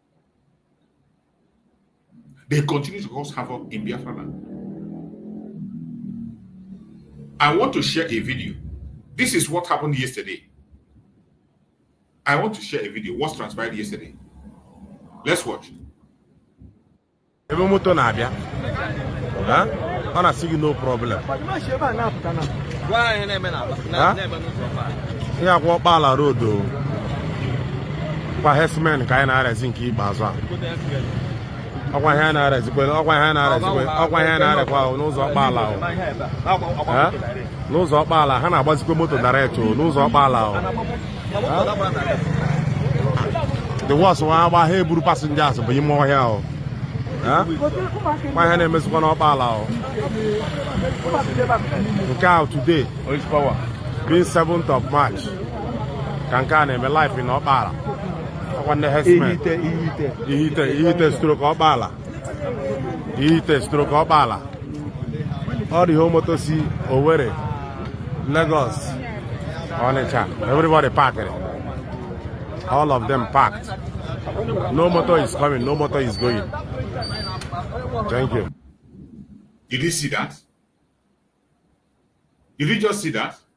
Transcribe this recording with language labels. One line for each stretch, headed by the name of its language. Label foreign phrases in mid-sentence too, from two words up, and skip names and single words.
English: They continue to cause havoc in Biafra land. I want to share a video. This is what happened yesterday. I want to share a video. What transpired yesterday. Let's watch.
Igbo: Ebe moto na-abịa. Ọ na-asị gị
English: no problem.
Igbo: Ihe akwọ Ọkpala road o. Kwa Hesman ka anyị na-arezi nke ikpeazụ a. Ọkwa ihe na-arezikwe, ọkwa ihe na-arekwa n'ụzọ Ọkpala o. N'ụzọ Ọkpala ha na-agbazikwe moto direct o n'ụzọ Ọkpala o.
English: The worst one
Igbo: agba ha eburu passengers bụ ime ọhịa o. Kwa ihe na-emezikwa n'Ọkpala o. Nke a
English: today being 7th of March
Igbo: ka nke a na-eme
English: life in Ọkpala.
Igbo: Ọkwa ndị Hesman ihite stroke Ọkpala. Ihite stroke Ọkpala.
English: All the home motor si Owerri, Lagos, Onitsha, everybody packed. All of them packed. No motor is coming, no motor is going. Thank you. Did you see that? Did you just see that?